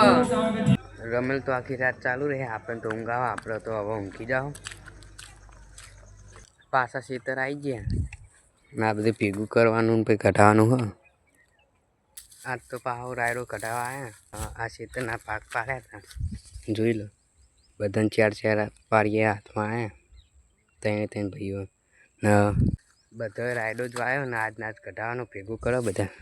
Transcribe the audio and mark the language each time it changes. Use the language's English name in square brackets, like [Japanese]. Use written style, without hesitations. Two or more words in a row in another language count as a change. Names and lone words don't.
[Gujarati] રમેલ તો આખી રાત ચાલુ રહે આપન તો ઊંઘ આવ આપન તો અબ ઊંઘી જાઓ। પાસા ખેતર આઈ ગયા ના બધુ ભેગું કરવાનું પે કઢાવાનું હ। આજ તો પાહો રાયડો કઢાવા આયા આ ખેતરના પાક પાડ્યા થા જોઈ લો બધાને ચાર ચાર પાડિયા હાથમાં આયા ત્રણ ત્રણ ભાઈઓ ને બધાએ રાયડો જો આયો ને આજ નાચ કઢાવાનો ભેગું કરો બધા।